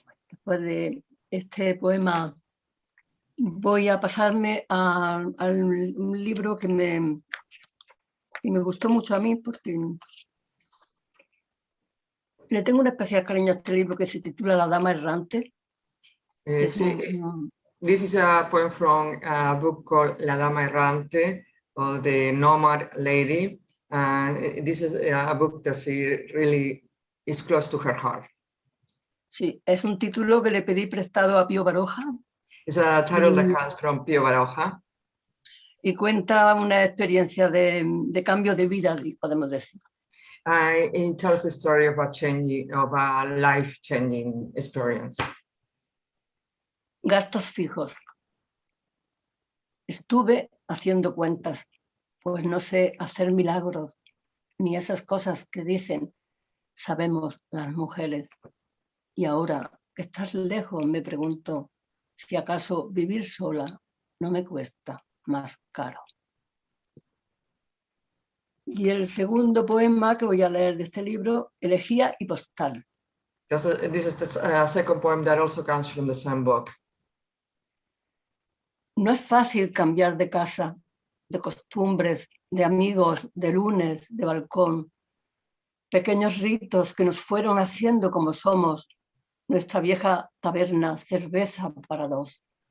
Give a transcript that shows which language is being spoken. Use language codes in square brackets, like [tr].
[es] Después de este poema voy a pasarme a un libro que me gustó mucho a mí, porque le tengo un especial cariño a este libro, que se titula La Dama Errante. [en] This is a poem from a book called La Dama Errante, or the Nomad Lady. And this is a book that she really is close to her heart. [es] Sí, es un título que le pedí prestado a Pío Baroja. [en] It's a title that comes from Pío Baroja. [es] Y cuenta una experiencia de cambio de vida, podemos decir. [en] It tells the story of a life-changing experience. [es] Gastos fijos. Estuve haciendo cuentas, pues no sé hacer milagros, ni esas cosas que dicen, sabemos las mujeres. Y ahora que estás lejos, me pregunto si acaso vivir sola no me cuesta más caro. Y el segundo poema que voy a leer de este libro, Elegía y Postal. [en] This is the second poem that also comes from the same book. [es] No es fácil cambiar de casa, de costumbres, de amigos, de lunes, de balcón. Pequeños ritos que nos fueron haciendo como somos, nuestra vieja taberna, cerveza para 2.